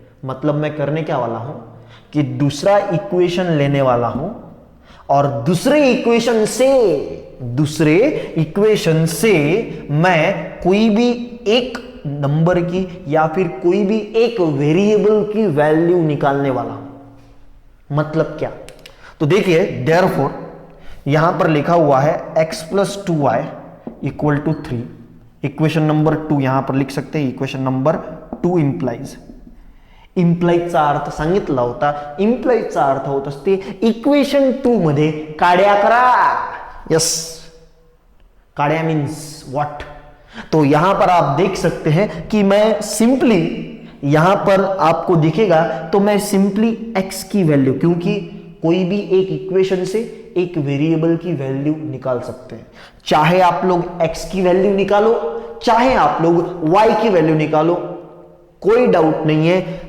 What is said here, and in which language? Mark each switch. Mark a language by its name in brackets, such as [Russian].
[Hindi] मतलब मैं करने क्या वाला हूं कि दूसरा इक्वेशन लेने वाला हूं और दूसरे इक्वेशन से मैं कोई भी एक नंबर की या फिर कोई भी एक वेरिएबल की वैल्यू निकालने वाला हूं। मतलब क्या, तो देखिए, देयरफॉर यहां पर लिखा हुआ है x + 2y = 3। इक्वेशन नंबर 2 यहां पर लिख सकते हैं, इक्वेशन नंबर 2 [Marathi] इम्प्लाइजचा अर्थ सांगितला होता। इम्प्लाइजचा अर्थ होत असते इक्वेशन 2 मध्ये काड्या करा। [English] Yes, काड्या means what. [Hindi] तो यहां पर आप देख सकते हैं कि मैं सिंपली, यहां पर आपको दिखेगा तो मैं सिंपली x की वैल्यू, क्योंकि कोई भी एक इक्वेशन से एक वेरिएबल की वैल्यू निकाल सकते हैं। चाहे आप लोग x की वैल्यू निकालो, चाहे आप लोग y की वैल्यू निकालो, कोई डाउट नहीं है।